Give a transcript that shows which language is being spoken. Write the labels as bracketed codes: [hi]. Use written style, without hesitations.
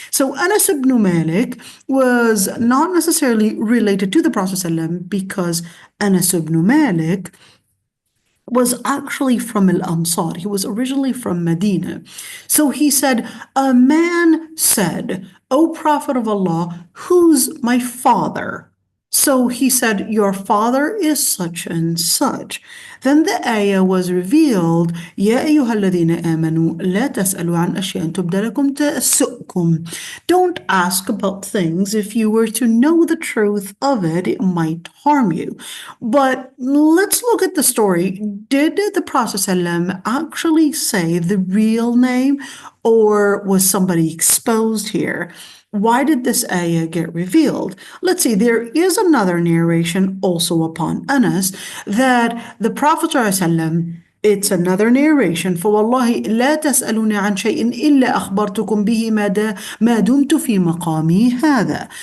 [en] So Anas ibn Malik was not necessarily related to the Prophet ﷺ because Anas ibn Malik was actually from Al-Ansar. He was originally from Medina. So he said, a man said, O Prophet of Allah, who's my father? So he said, your father is such and such. Then the ayah was revealed, [ar] يَا أَيُّهَا الَّذِينَ آمَنُوا لَا تَسْأَلُوا عَنْ أَشْيَاءٍ تُبْدَ لَكُمْ تَسُؤْكُمْ. [en] Don't ask about things. If you were to know the truth of it, it might harm you. But let's look at the story. Did the Prophet ﷺ actually say the real name, or was somebody exposed here? Why did this ayah get revealed? Let's see, there is another narration also upon Anas that the Prophet ﷺ, it's another narration, [ar] فوالله لا تسألوني عن شيء إلا أخبرتكم به ما دمت في مقامي هذا.